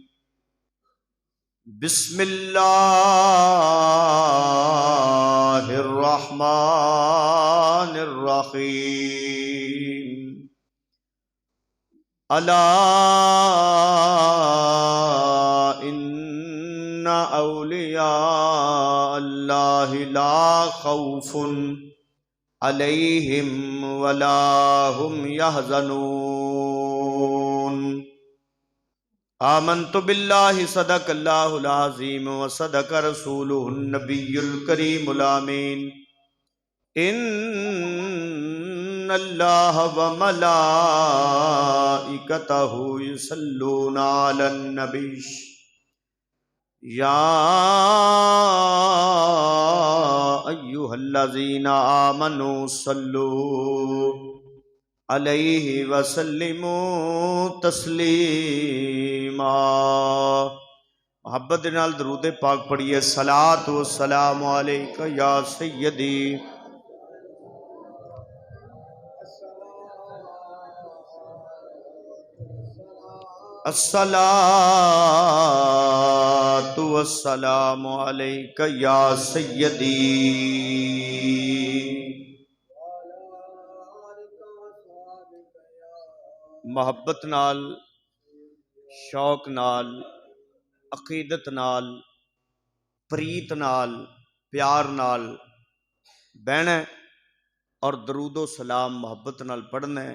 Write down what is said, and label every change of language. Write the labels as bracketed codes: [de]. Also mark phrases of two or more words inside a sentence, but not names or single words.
[ar] بسم الله الرحمن الرحيم ألا إن أولياء الله لا خوف عليهم ولا هم يحزنون آمنت بالله صدق الله العظيم وصدق رسوله النبي الكريم الأمين إن الله وملائكته يصلون على النبي يا أيها الذين آمنوا صلوا عليه وسلموا تسليما. [pa] محبت نال درود پاک پڑھیے. [ar] الصلاة والسلام عليك يا سيدي الصلاة والسلام عليك يا سيدي. [pa] محبت نال، شوق نال، عقیدت نال، پریت نال، پیار نال بہنا اور درود و سلام محبت نال پڑھنا ہے.